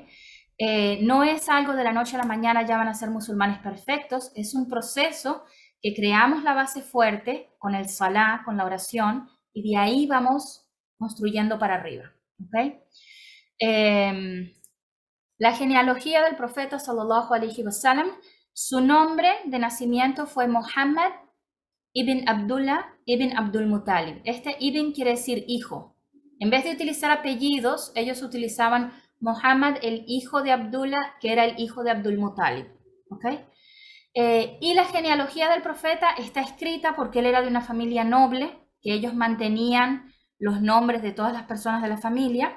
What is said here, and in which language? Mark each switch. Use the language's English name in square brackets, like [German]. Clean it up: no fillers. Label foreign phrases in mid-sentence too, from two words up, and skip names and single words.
[Spanish] No es algo de la noche a la mañana ya van a ser musulmanes perfectos, es un proceso que creamos la base fuerte con el salah, con la oración, y de ahí vamos construyendo para arriba. ¿Okay? La genealogía del profeta [Arabic] صلى الله عليه وسلم, [Spanish] su nombre de nacimiento fue Muhammad ibn Abdullah ibn Abdul Muttalib. Este ibn quiere decir hijo. En vez de utilizar apellidos, ellos utilizaban Muhammad, el hijo de Abdullah, que era el hijo de Abdul Muttalib. ¿Okay? Y la genealogía del profeta está escrita porque él era de una familia noble, que ellos mantenían los nombres de todas las personas de la familia.